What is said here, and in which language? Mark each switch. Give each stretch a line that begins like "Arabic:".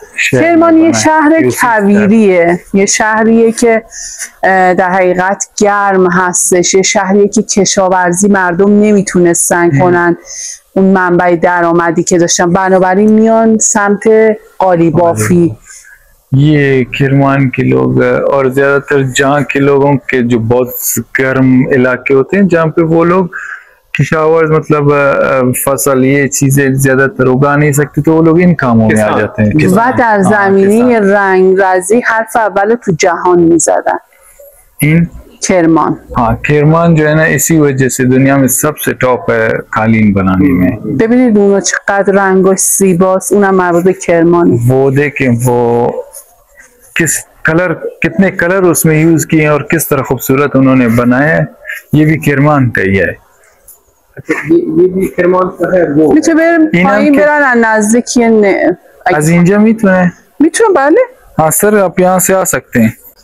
Persian: کرمان یه شهر کویریه، یه شهریه که در حقیقت گرم هستش، یه شهریه که کشاورزی مردم نمیتونستن کنن اون منبع درآمدی که داشتن، بنابراین میان سمت قالی بافی.
Hindi: ये किरमान के लोग और ज्यादातर जहाँ के लोगों के जो बहुत गर्म इलाके होते हैं जहाँ पे वो लोग किशावर मतलब फसल ये चीजें ज्यादातर उगा नहीं सकते तो वो लोग इन कामों में आ जाते हैं।
Persian: و در زمینه رنگرزی حرف اول تو جهان میزدن.
Hindi: इन
Persian: کرمان.
Hindi: हाँ किरमान जो है ना इसी वजह से दुनिया में सबसे टॉप है कालीन बनाने में।
Persian: ببینید اونو چقدر رنگش زیباست، اونم مربوط به کرمانه.
Hindi: वो देखें वो किस कलर कितने कलर उसमें यूज किए हैं और किस तरह खूबसूरत उन्होंने बनाया है, ये भी किरमान का ही है। ये भी करमान का है वो।
Persian: میتونه بریم پایین برن از نزدیکی از اینجا میتونه؟ میتونه بله.
Hindi: हाँ सर आप यहाँ से आ सकते हैं।